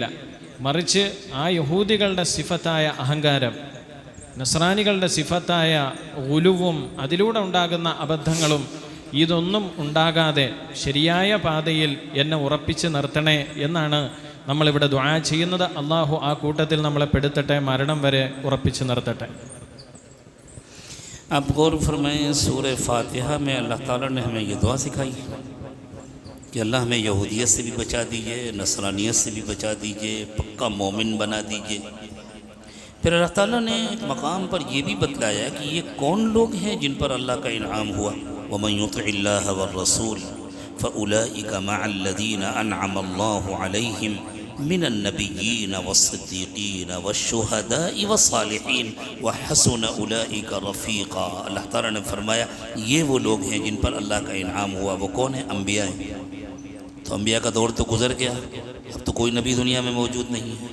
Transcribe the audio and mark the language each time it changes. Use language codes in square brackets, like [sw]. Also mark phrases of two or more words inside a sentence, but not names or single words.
[ml] മറിച്ച് ആ യഹൂദികളുടെ സിഫത്തായ അഹങ്കാരം, നസ്രാനികളുടെ സിഫത്തായ ഗുലുവും അതിലൂടെ ഉണ്ടാകുന്ന അബദ്ധങ്ങളും ഇതൊന്നും ഉണ്ടാകാതെ ശരിയായ പാതയിൽ എന്നെ ഉറപ്പിച്ച് നിർത്തണേ എന്നാണ് നമ്മളിവിടെ ദുആ ചെയ്യുന്നത്. അള്ളാഹു ആ കൂട്ടത്തിൽ നമ്മളെ പെടുത്തട്ടെ, മരണം വരെ ഉറപ്പിച്ച് നിർത്തട്ടെ. [hi] आप गौर फरमाएं, सूरह फातिहा में अल्लाह ताला ने हमें ये दुआ सिखाई कि अल्लाह हमें यहूदियत से भी बचा दीजिए, नसरानियत से भी बचा दीजिए, पक्का मोमिन बना दीजिए। फिर अल्लाह ताला ने एक मकाम पर यह भी बतलाया कि ये कौन लोग हैं जिन पर अल्लाह का इनाम हुआ। [ar] وَمَن يُطِعِ اللَّهَ وَالرَّسُولَ فَأُولَٰئِكَ مَعَ الَّذِينَ أَنْعَمَ اللَّهُ عَلَيْهِم مِّنَ النَّبِيِّينَ وَالصِّدِّيقِينَ وَالشُّهَدَاءِ وَالصَّالِحِينَ وَحَسُنَ أُولَٰئِكَ رَفِيقًا. [hi] अल्लाह ताला ने फरमाया ये वो लोग हैं जिन पर अल्लाह का इनाम हुआ। वो कौन है? अम्बिया हैं। तो अम्बिया का दौर तो गुज़र गया, अब तो कोई नबी दुनिया में मौजूद नहीं है।